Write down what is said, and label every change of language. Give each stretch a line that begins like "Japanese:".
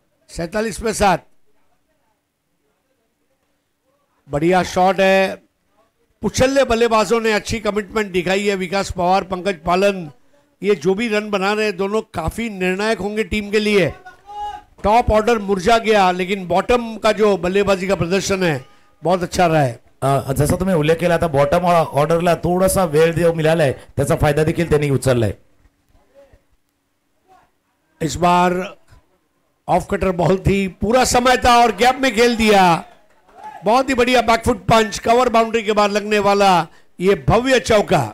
Hindi: 47 पे 7, बढ़िया शॉट है। पुछल्ले बल्लेबाजों ने अच्छी कमिटमेंट दिखाई है, विकास पवार, पंकज पालन, ये जो भी रन बना रहे हैं दोनों काफी निर्णायक होंगे टीम के लिए। टॉप ऑर्डर मुरझा गया, लेकिन बॉटम का जो बल्लेबाजी का प्रदर्शन है बहुत अच्छा रहा है।
Marathi: जसं तुम्ही उल्लेख केला आता, बॉटम ऑर्डरला थोडासा वेळ जो मिळालाय त्याचा फायदा देखील त्यांनी उचललाय।
Hindi: इस बार ऑफ कटर बॉल थी, पूरा समय था और गैप में खेल दिया। बहुत ही बढ़िया बैकफुट पंच, कवर बाउंड्री के बाद लगने वाला ये भव्य चौका।